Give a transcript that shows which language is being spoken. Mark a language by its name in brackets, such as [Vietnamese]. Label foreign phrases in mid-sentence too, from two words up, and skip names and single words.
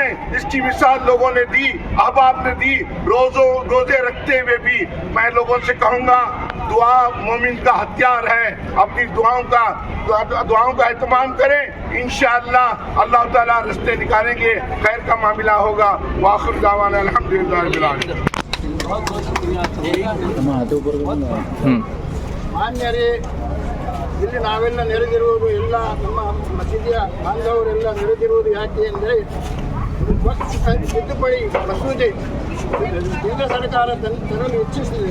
[Urdu] اس کی مثال لوگوں نے دی، احباب نے دی۔ روزے رکھتے ہوئے بھی میں لوگوں سے کہوں گا، دعا مومن کا ہتھیار ہے. اپنی دعاؤں کا اہتمام کریں. [Arabic] إن شاء الله [Urdu] اللہ تعالیٰ راستے نکالیں گے، خیر کا معاملہ ہوگا. [Arabic] وآخر دعوانا الحمد لله رب العالمين. [Kannada] ಮಾನ್ಯರೇ, ಇಲ್ಲಿ ನಾವೆಲ್ಲ ನೆರೆದಿರುವುದು, ಎಲ್ಲ ನಮ್ಮ ಮಸೀದಿಯ ಬಾಂಧವರೆಲ್ಲ ನೆರೆದಿರುವುದು ಯಾಕೆ ಅಂದರೆ ತಿದ್ದುಪಡಿ ಮಸೂದೆ ಕೇಂದ್ರ ಸರ್ಕಾರ ತರಲು ಇಚ್ಛಿಸಿದೆ.